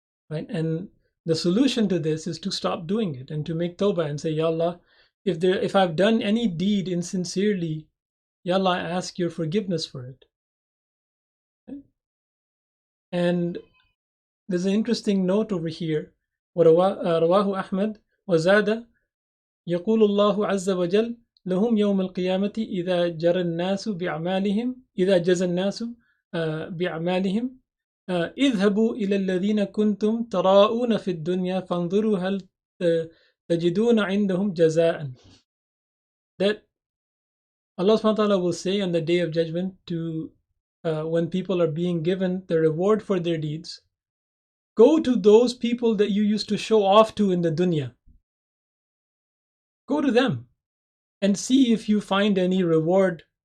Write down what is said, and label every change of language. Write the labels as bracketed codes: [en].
[en] Right? And the solution to this is to stop doing it and to make tawbah and say, Ya Allah, if I've done any deed insincerely, Ya Allah, I ask your forgiveness for it. Okay? And there's an interesting note over here. [ar] رواه أحمد وزاد يقول الله عز وجل لهم يوم القيامة إذا جرى الناس بأعمالهم إذا جزى الناس بأعمالهم اذهبوا إلى الذين كنتم تراءون في الدنيا فانظروا هل تجدون عندهم جزاء. [en] That Allah subhanahu wa ta'ala will say on the day of judgment to when people are being given the reward for their deeds, go to those people that you used to show off to in the dunya. Go to them and see if you find any reward